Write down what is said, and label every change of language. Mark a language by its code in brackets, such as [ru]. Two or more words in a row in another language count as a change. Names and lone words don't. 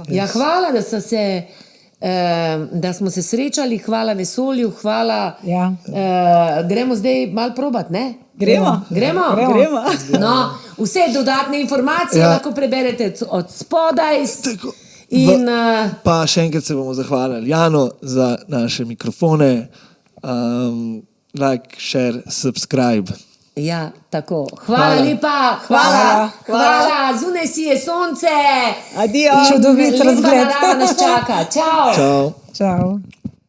[sl] Ja, hvala, da smo se srečali, hvala vesolju, hvala. Ja. Gremo zdaj malo probat, ne? Gremo? Gremo? Gremo. No, vse dodatne informacije Ja. lahko preberete od spodaj. Tako. In, Pa še enkrat se bomo zahvalili Janu za naše mikrofone. [en] Like, share, subscribe. [sl] ja, tako. Hvala Hvala. lepa, Hvala. hvala. Zunaj si je sonce. Adijo. In Čudovit lepa razgled. narava nas čaka. Čau. Čau. Čau.